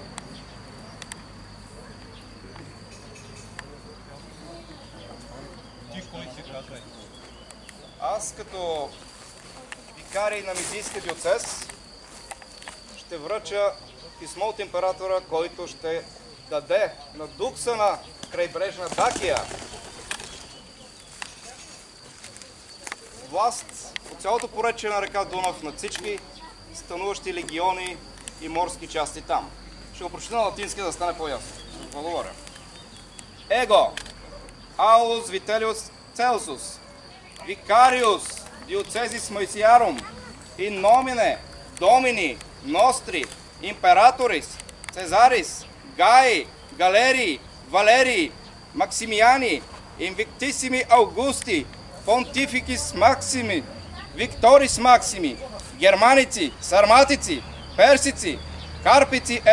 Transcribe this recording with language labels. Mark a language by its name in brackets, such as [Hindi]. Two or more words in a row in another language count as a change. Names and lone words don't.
[Bulgarian] Аз като викарий на Мизийския диоцез ще връча писмо от императора, който ще даде на Дукса на крайбрежна Дакия власт по цялото поречие на река Дунав над всички стануващи легиони и морски части там. Ще го прочета на латински, за да стане по-ясно. Благодаря. [Latin] Его, Aulus Vitellius Celsus, Vicarius Diocesis Moesiarum, in nomine Domini Nostri Imperatoris Caesaris Gai Galerii Valerii Maximiani Invictissimi Augusti Pontificis Maximi Victoris Maximi Germanici, Sarmatici, Persici, Carpici et